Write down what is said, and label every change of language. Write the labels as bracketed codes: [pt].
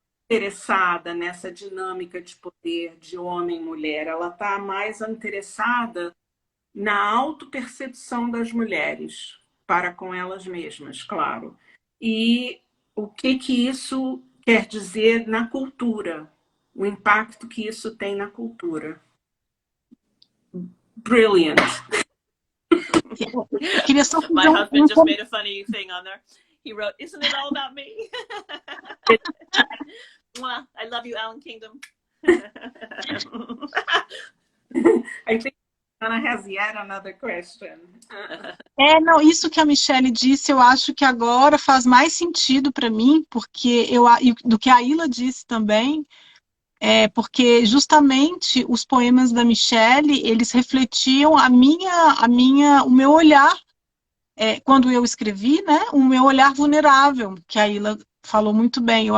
[pt] Interessada nessa dinâmica de poder de homem e mulher, ela está mais interessada na autopercepção das mulheres para com elas mesmas, claro. E o que isso quer dizer na cultura, o impacto que isso tem na cultura. [en] Brilliant. My husband just made a funny thing on there. He wrote, "Isn't it all about me?" I love you, Alan Kingdom. I think Anna has yet another question. [pt] Não, isso que a Michelle disse, eu acho que agora faz mais sentido para mim, porque do que a Ayla disse também, porque justamente os poemas da Michelle, eles refletiam o meu olhar, quando eu escrevi, né, o meu olhar vulnerável, que a Ayla falou muito bem.